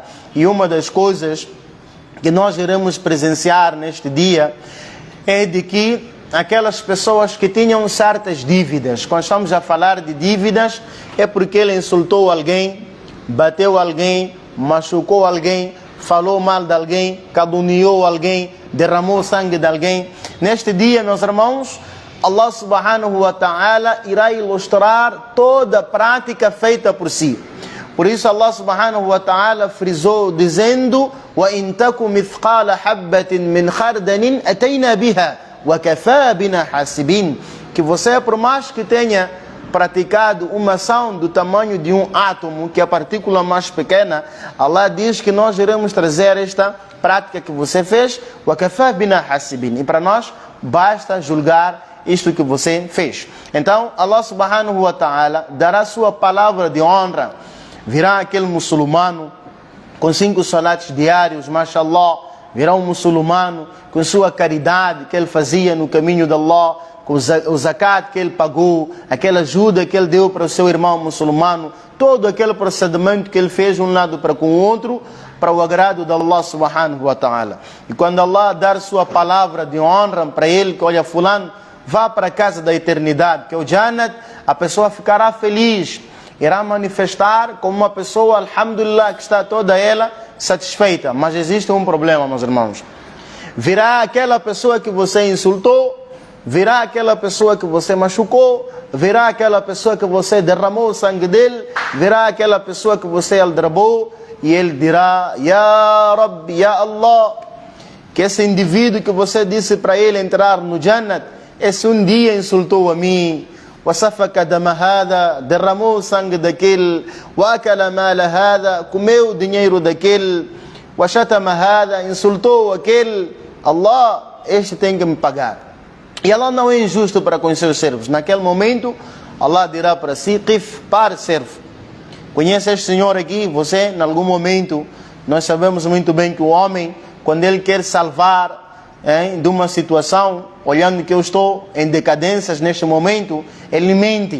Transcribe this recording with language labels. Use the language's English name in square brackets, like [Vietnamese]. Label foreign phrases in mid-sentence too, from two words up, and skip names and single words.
[Portuguese] E uma das coisas que nós iremos presenciar neste dia é de que aquelas pessoas que tinham certas dívidas, quando estamos a falar de dívidas, é porque ele insultou alguém, bateu alguém, machucou alguém, falou mal de alguém, caluniou alguém, derramou sangue de alguém. Neste dia, meus irmãos, [Arabic] الله سبحانه وتعالى [Portuguese] irá ilustrar toda a prática feita por si. Por isso [Arabic] الله سبحانه وتعالى [Portuguese] frisou dizendo: [Arabic] وَإِن تَكُ مِثْقَالَ حَبَّةٍ مِّنْ خَرْدَلٍ أَتَيْنَا بِهَا وَكَفَى بِنَا حَاسِبِينَ. [Portuguese] Que você, por mais que tenha praticado uma ação do tamanho de um átomo, que é a partícula mais pequena, Allah diz que nós iremos trazer esta prática que você fez, [Arabic] وَكَفَى بِنَا حَاسِبِينَ. [Portuguese] E para nós basta julgar isto que você fez. Então [Arabic] الله سبحانه وتعالى [Portuguese] dará sua palavra de honra. Virá aquele muçulmano com 5 salatos diários, mashallah. Virá um muçulmano com sua caridade que ele fazia no caminho de Allah, com o zakat que ele pagou, aquela ajuda que ele deu para o seu irmão muçulmano, todo aquele procedimento que ele fez de um lado para com o outro, para o agrado de [Arabic] الله سبحانه وتعالى. [Portuguese] E quando Allah dar sua palavra de honra para ele, que olha, fulano, vá para a casa da eternidade, que é o Jannat, a pessoa ficará feliz, irá manifestar como uma pessoa, alhamdulillah, que está toda ela satisfeita. Mas existe um problema, meus irmãos. Virá aquela pessoa que você insultou, virá aquela pessoa que você machucou, virá aquela pessoa que você derramou o sangue dele, virá aquela pessoa que você aldrabou, e ele dirá: [Arabic] يا ربي، يا الله, [Portuguese] que esse indivíduo que você disse para ele entrar no Jannat, esse um dia insultou a mim, [Arabic] وسفك دم هذا, [Portuguese] derramou o sangue daquele, [Arabic] وأكل مال هذا, [Portuguese] comeu o dinheiro daquele, [Arabic] وشتم هذا, [Portuguese] insultou aquele. Allah, este tem que me pagar. E Allah não é injusto para com os seus servos. Naquele momento Allah dirá para si: Qif, pare, servo. Conhece este senhor aqui? Você, em algum momento, nós sabemos muito bem que o homem, quando ele quer salvar de uma situação, olhando que eu estou em decadências neste momento, ele mente.